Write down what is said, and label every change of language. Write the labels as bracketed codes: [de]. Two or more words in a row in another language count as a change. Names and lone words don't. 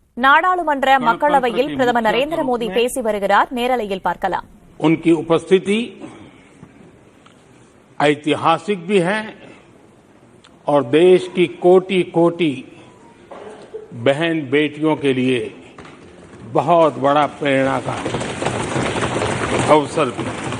[ta] நாடாளுமன்ற மக்களவையில் பிரதமர் நரேந்திர மோடி பேசி வருகிறார். நேரலையில் பார்க்கலாம். [hi] उनकी उपस्थिति ऐतिहासिक भी है और देश की कोटि कोटि बहन बेटियों के लिए बहुत बड़ा प्रेरणा का अवसर भी।